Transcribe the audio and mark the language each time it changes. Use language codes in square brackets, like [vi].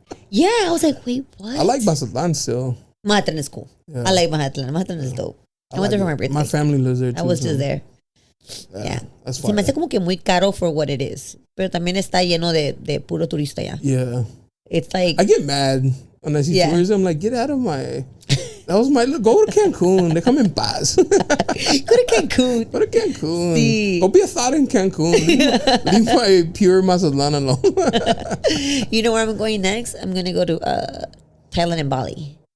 [en] Yeah, I was like, wait, what? I like Mazatlan still. Mazatlan is cool. Yeah. I like Mazatlan. Mazatlan is dope. I went there for my birthday. My family lives there too. I was just there. Yeah. That's fine. [es] Se me hace como que muy caro [en] for what it is. [es] Pero también está lleno de puro turista ya. [en] Yeah. It's like. I get mad when I see tourism. I'm like, get out of my. That was my. Go to Cancun. They come in paz. Go to Cancun. Go to Cancun. [es] Sí. [en] Go be a thought in Cancun. Leave my pure Mazatlan alone. You know where I'm going next? I'm going to go to Thailand and Bali.